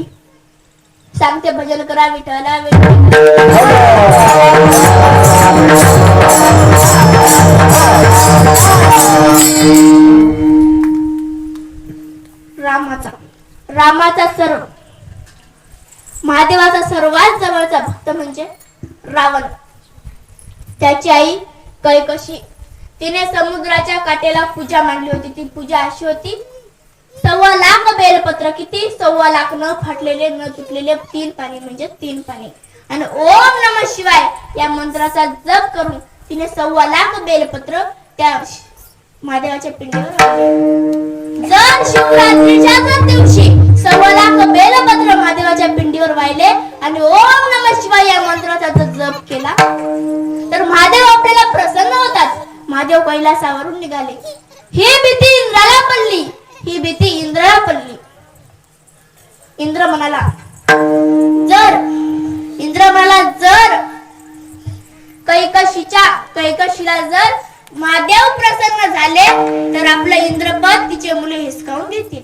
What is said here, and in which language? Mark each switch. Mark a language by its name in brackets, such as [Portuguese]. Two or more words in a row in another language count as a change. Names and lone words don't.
[Marathi] सांगते भजन करा विठ्ठला रामाचा सर्व महादेवाचा सर्वात जवळचा भक्त म्हणजे रावण. त्याची आई कैकशी, तिने समुद्राच्या काठेला पूजा मांडली होती. ती पूजा अशी होती, 1.25 लाख बेलपत्र, किती 1.25 लाख न फाटलेले न तुटलेले 3 पाणी म्हणजे 3 पाणी, आणि [Sanskrit] ओम नमः शिवाय [Marathi] या मंत्राचा जप करून तिने 1.25 लाख बेलपत्र त्या महादेवाच्या पिंडीवर. जर शिवरात्रीच्या दिवशी 1.25 लाख बेलपत्र महादेवाच्या पिंडीवर वाहिले आणि [Sanskrit] ओम नमः शिवाय [Marathi] या मंत्राचा जप केला तर महादेव आपल्याला प्रसन्न होतात. महादेव कैलासावरून निघाले. ही भीती इंद्राला पडली, ही भीती इंद्राला पडली. इंद्र म्हणाला जर कैकशीला जर महादेव प्रसन्न झाले तर आपलं इंद्रपद तिचे मुले हिसकावून देतील.